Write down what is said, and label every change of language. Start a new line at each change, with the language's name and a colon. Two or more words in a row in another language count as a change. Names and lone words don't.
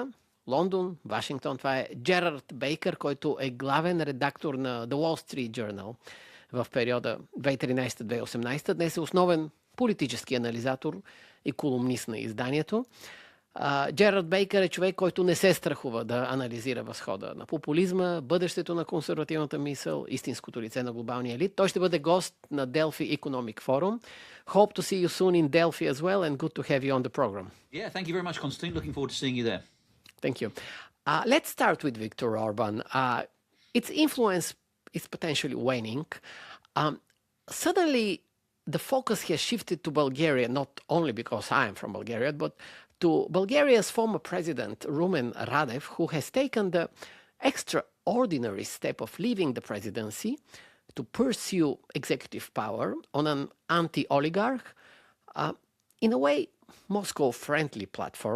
Bulgarian: Лондон, Вашингтон, това е Джарард Бейкър, който е главен редактор на The Wall Street Journal в периода 2013-2018. Днес е основен политически анализатор и колумнист на изданието. Джерард Бейкър е човек, който не се страхува да анализира възхода на популизма, бъдещето на консервативната мисъл, истинското лице на глобалния елит. Той ще бъде гост на Delphi Economic Forum.
English: Hope to see you soon in Delphi as well, and good to have you on the program. Yeah, thank you very much, Constantine. Looking forward to seeing you there. Thank you. Let's start with Viktor Orban. Its influence is potentially waning. Suddenly, the focus has shifted to Bulgaria, not only because I am from Bulgaria, but to Bulgaria's former president, Rumen Radев, who has taken the extraordinary step of leaving the presidency to pursue executive power on an anti-oligarch, in a way, Moscow-friendly platform.